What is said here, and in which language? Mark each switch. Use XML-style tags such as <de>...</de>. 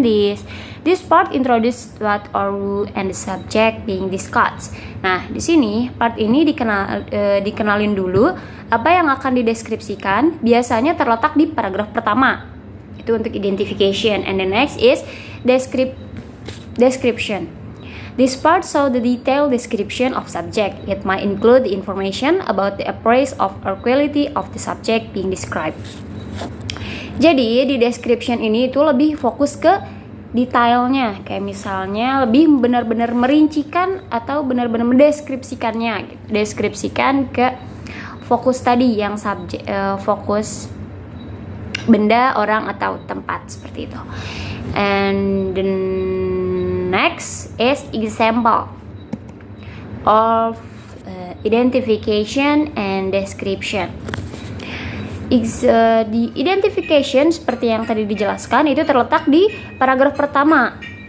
<en>This part introduce what or who and the subject being discussed.</en> <id>Nah, di sini part ini dikenalin dulu apa yang akan dideskripsikan. Biasanya terletak di paragraf pertama. Itu untuk identification.</id> <en>And the next is description. This part show the detailed description of subject. It might include the information about the appraise of or quality of the subject being described.</en> <id>Jadi di description ini itu lebih fokus ke detailnya, kayak misalnya lebih benar-benar merincikan atau benar-benar mendeskripsikannya, deskripsikan ke fokus tadi yang subjek, fokus benda, orang, atau tempat seperti itu.</id> <en>And the next is example of identification and description.</en> <id>Di identification seperti yang tadi dijelaskan itu terletak di paragraf pertama.</id>